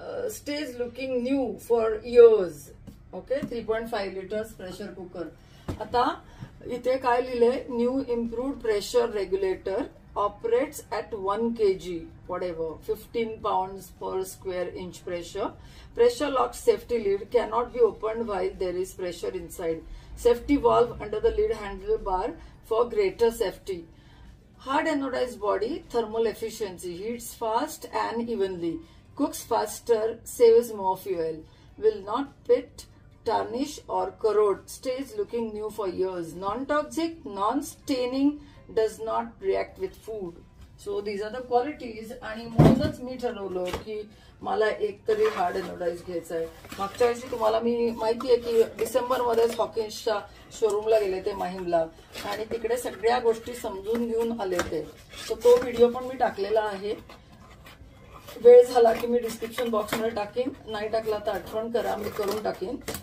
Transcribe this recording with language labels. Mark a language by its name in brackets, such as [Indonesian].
[English] Stage looking new for years. Okay, 3.5 litres pressure cooker. [Marathi] आता इथे काय लिहिलंय, [English] New improved pressure regulator operates at 1 kg, whatever, 15 pounds per square inch pressure. Pressure locked safety lid cannot be opened while there is pressure inside. Safety valve under the lid handlebar for greater safety. Hard anodized body, thermal efficiency, heats fast and evenly, cooks faster, saves more fuel, will not pit, tarnish or corrode, stays looking new for years, non-toxic, non-staining, does not react with food. So these are the qualities. [Marathi] आणि म्हणूनच मी ठरवलं की मला एक तरी hard anodize घ्यायचा आहे. मागच्या वर्षी तुम्हाला मी माहिती आहे की डिसेंबरमध्येच हॉकिन्सच्या शोरूमला गेले ते माहीमला, आणि तिकडे सगळ्या गोष्टी समजून घेऊन आले ते. तो व्हिडिओ पण मी टाकलेला आहे. वेळ झाला की मी डिस्क्रिप्शन बॉक्समध्ये टाकीन, नाही टाकला तर आठवण करा, मी करून टाकीन.